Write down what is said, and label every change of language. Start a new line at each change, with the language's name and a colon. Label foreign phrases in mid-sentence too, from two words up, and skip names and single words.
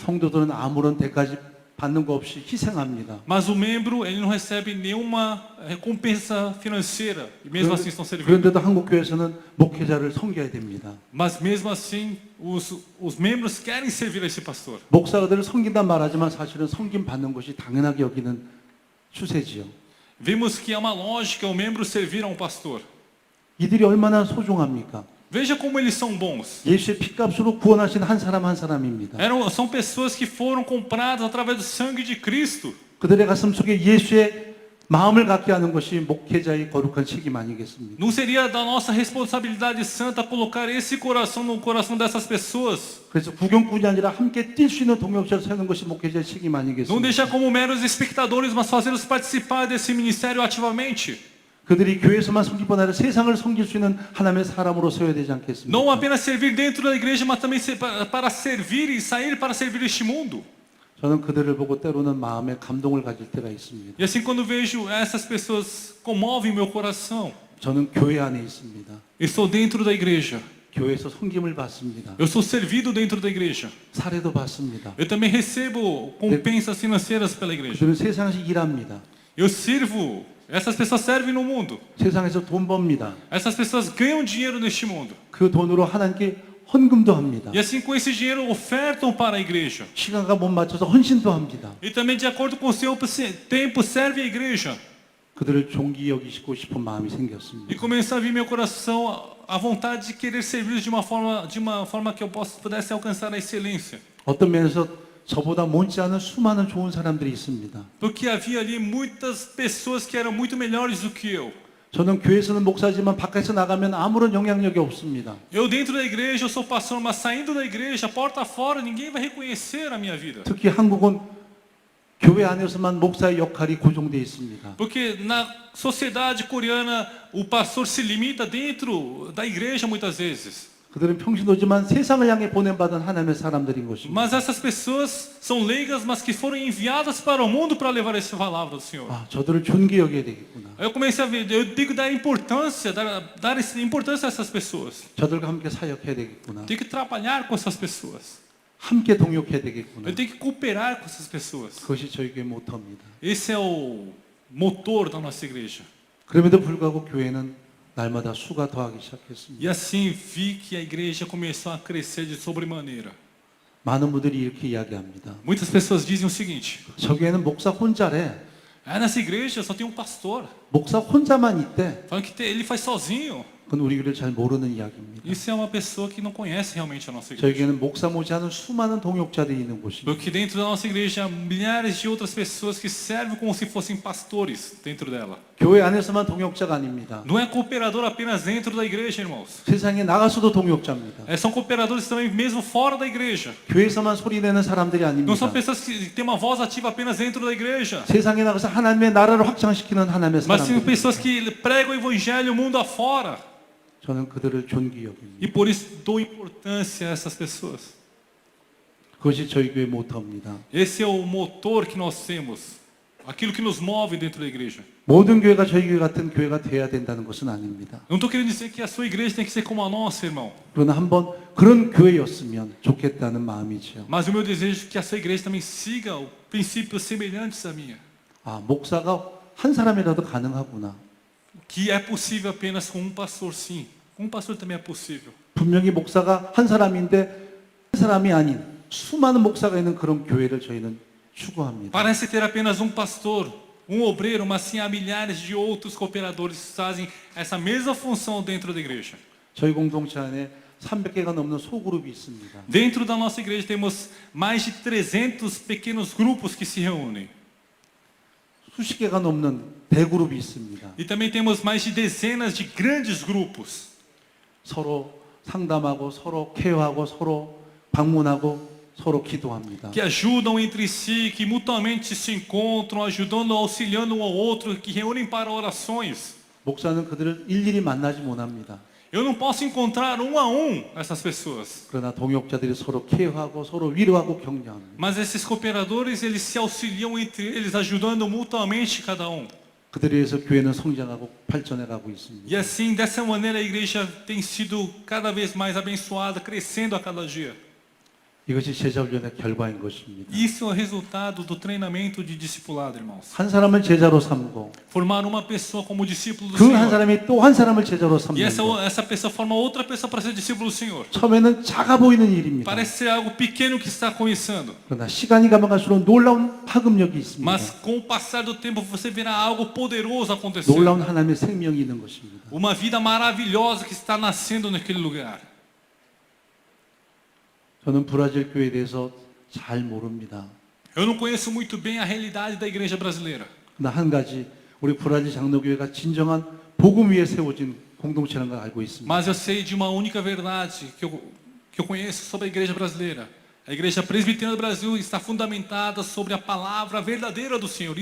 Korean: 성도들은 아무런 대가지 받는 거 없이 희생합니다.
Portuguese: Mas o membro, ele não recebe nenhuma recompensa financeira. E mesmo assim estão servindo.
Korean: 그런데도 한국 교회에서는 목회자를 섬겨야 됩니다.
Portuguese: Mas mesmo assim, os membros querem servir a esse pastor.
Korean: 목사들을 섬긴단 말하지만 사실은 섬김 받는 것이 당연하게 여기는 추세지요.
Portuguese: Vemos que há uma lógica o membro servir a um pastor.
Korean: 이들이 얼마나 소중합니까?
Portuguese: Veja como eles são bons.
Korean: 예수의 피값으로 구원하신 한 사람 한 사람입니다.
Portuguese: São pessoas que foram compradas através do sangue de Cristo.
Korean: 그들의 가슴 속에 예수의 마음을 갖게 하는 것이 목회자의 거룩한 책임 아니겠습니까?
Portuguese: Não seria da nossa responsabilidade santa colocar esse coração no coração dessas pessoas?
Korean: 그래서 구경꾼이 아니라 함께 뛸 수 있는 동역자를 세우는 것이 목회자의 책임
Portuguese: Não
Korean: 아니겠습니까?
Portuguese: deixar como meros espectadores, mas fazê-los participar desse ministério ativamente.
Korean: 그들이 교회에서만 섬기뿐 아니라 세상을 섬길 수 있는 하나님의 사람으로 세워야 되지 않겠습니까?
Portuguese: Não apenas servir dentro da igreja, mas também para servir e sair para servir este mundo.
Korean: 저는 그들을 보고 때로는 마음에 감동을 가질 때가 있습니다.
Portuguese: E assim quando vejo essas pessoas comovem meu coração.
Korean: 저는 교회 안에 있습니다.
Portuguese: Estou dentro da igreja.
Korean: 교회에서 섬김을 받습니다.
Portuguese: Eu sou servido dentro da igreja.
Korean: 사례도 받습니다.
Portuguese: Eu também recebo compensas financeiras pela igreja.
Korean: 그들은 세상에서 일합니다.
Portuguese: Eu sirvo. Essas pessoas servem no mundo.
Korean: 세상에서 돈 법니다.
Portuguese: Essas pessoas ganham dinheiro neste mundo.
Korean: 그 돈으로 하나님께 헌금도 합니다.
Portuguese: E assim com esse dinheiro ofertam para a igreja.
Korean: 시간과 못 맞춰서 헌신도 합니다.
Portuguese: E também de acordo com o seu tempo serve a igreja.
Korean: 그들을 존귀 여기시고 싶은 마음이 생겼습니다.
Portuguese: E começa a vir meu coração a vontade de querer servir de uma forma que eu pudesse alcançar a excelência.
Korean: 어떤 면에서 저보다 못지 않은 수많은 좋은 사람들이 있습니다.
Portuguese: Porque havia ali muitas pessoas que eram muito melhores do que eu.
Korean: 저는 교회에서는 목사지만 밖에서 나가면 아무런 영향력이 없습니다.
Portuguese: Eu dentro da igreja eu sou pastor, mas saindo da igreja, porta fora, ninguém vai reconhecer a minha vida.
Korean: 특히 한국은 교회 안에서만 목사의 역할이 고정되어 있습니다.
Portuguese: Porque na sociedade coreana o pastor se limita dentro da igreja muitas vezes.
Korean: 그들은 평신도지만 세상을 향해 보냄받은 하나님의 사람들인 것입니다.
Portuguese: Mas essas pessoas são leigas, mas que foram enviadas para o mundo para levar essa palavra do Senhor.
Korean: 아, 저들을 존귀 여겨야 되겠구나.
Portuguese: Aí eu comecei a ver, eu tenho que dar importância a essas pessoas.
Korean: 저들과 함께 사역해야 되겠구나.
Portuguese: Tenho que trabalhar com essas pessoas.
Korean: 함께 동역해야 되겠구나.
Portuguese: Eu tenho que cooperar com essas pessoas.
Korean: 그것이 저희 교회 모토입니다.
Portuguese: Esse é o motor da nossa igreja.
Korean: 그럼에도 불구하고 교회는 날마다 수가 더하기 시작했습니다.
Portuguese: E assim vi que a igreja começou a crescer de sobremaneira.
Korean: 많은 분들이 이렇게 이야기합니다.
Portuguese: Muitas pessoas dizem o seguinte:
Korean: 저기에는 목사 혼자래.
Portuguese: nessa igreja só tem um pastor.
Korean: 목사 혼자만 있대.
Portuguese: Falam que ele faz sozinho.
Korean: 그건 우리 교회를 잘 모르는 이야기입니다.
Portuguese: Isso é uma pessoa que não conhece realmente a nossa igreja.
Korean: 저에게는 목사 못지않은 수많은 동역자들이 있는 곳입니다.
Portuguese: Porque dentro da nossa igreja há milhares de outras pessoas que servem como se fossem pastores dentro dela.
Korean: 교회 안에서만 동역자가 아닙니다.
Portuguese: Não é cooperador apenas dentro da igreja, irmãos.
Korean: 세상에 나가서도 동역자입니다.
Portuguese: São cooperadores também mesmo fora da igreja.
Korean: 교회에서만 소리내는 사람들이
Portuguese: Não são
Korean: 아닙니다.
Portuguese: pessoas que têm uma voz ativa apenas dentro da igreja.
Korean: 세상에 나가서 하나님의 나라를 확장시키는 하나님의
Portuguese: Mas sim
Korean: 사람들.
Portuguese: pessoas que pregam o evangelho mundo afora.
Korean: 저는 그들을 존귀 여깁니다.
Portuguese: E por isso dou importância a essas pessoas.
Korean: 그것이 저희 교회 모토입니다.
Portuguese: Esse é o motor que nós temos. Aquilo que nos move dentro da igreja.
Korean: 모든 교회가 저희 교회 같은 교회가 돼야 된다는 것은 아닙니다.
Portuguese: Não estou querendo dizer que a sua igreja tem que ser como a nossa, irmão.
Korean: 그러나 한번 그런 교회였으면 좋겠다는 마음이지요.
Portuguese: Mas o meu desejo é que a sua igreja também siga princípios semelhantes à minha.
Korean: 아, 목사가 한 사람이라도 가능하구나.
Portuguese: Que é possível apenas com um pastor, sim. Com um pastor também é possível.
Korean: 분명히 목사가 한 사람인데 한 사람이 아닌 수많은 목사가 있는 그런 교회를 저희는 추구합니다.
Portuguese: Parece ter apenas um pastor, um obreiro, mas sim há milhares de outros cooperadores que fazem essa mesma função dentro da igreja.
Korean: 저희 공동체 안에 300개가 넘는 소그룹이 있습니다.
Portuguese: Dentro da nossa igreja temos mais de 300 pequenos grupos que se reúnem.
Korean: 수십 개가 넘는 대그룹이 있습니다.
Portuguese: E também temos mais de dezenas de grandes grupos.
Korean: 서로 상담하고 서로 케어하고 서로 방문하고 서로 기도합니다.
Portuguese: Que ajudam entre si, que mutuamente se encontram, ajudando, auxiliando um ao outro, que reúnem para orações.
Korean: 목사는 그들을 일일이 만나지 못합니다.
Portuguese: Eu não posso encontrar um a um essas pessoas.
Korean: 그러나 동역자들이 서로 케어하고 서로 위로하고 격려합니다.
Portuguese: Mas esses cooperadores, eles se auxiliam entre eles, ajudando mutuamente cada um.
Korean: 그들에 의해서 교회는 성장하고 발전해 가고
Portuguese: E
Korean: 있습니다.
Portuguese: assim, dessa maneira, a igreja tem sido cada vez mais abençoada, crescendo a cada dia.
Korean: 이것이 제자훈련의 결과인 것입니다.
Portuguese: Isso é o resultado do treinamento de discipulado, irmãos.
Korean: 한 사람을 제자로 삼고
Portuguese: Formar uma pessoa como discípulo do
Korean: 그 한
Portuguese: Senhor.
Korean: 사람이 또 한 사람을 제자로
Portuguese: E
Korean: 삼는다.
Portuguese: essa pessoa forma outra pessoa para ser discípulo do Senhor.
Korean: 처음에는 작아 보이는 일입니다.
Portuguese: Parece ser algo pequeno que está começando.
Korean: 그러나 시간이 가면 갈수록 놀라운 파급력이 있습니다.
Portuguese: Mas com o passar do tempo você verá algo poderoso acontecer.
Korean: 놀라운 하나님의 생명이 있는 것입니다.
Portuguese: Uma vida maravilhosa que está nascendo naquele lugar.
Korean: 저는 브라질 교회에 대해서 잘 모릅니다.
Portuguese: Eu não conheço muito bem a realidade da igreja brasileira.
Korean: 그러나 한 가지 우리 브라질 장로교회가 진정한 복음 위에 세워진 공동체라는 걸 알고 있습니다.
Portuguese: Mas eu sei de uma única verdade que eu conheço sobre a igreja brasileira. A igreja presbiteriana do Brasil está fundamentada sobre a palavra verdadeira do Senhor.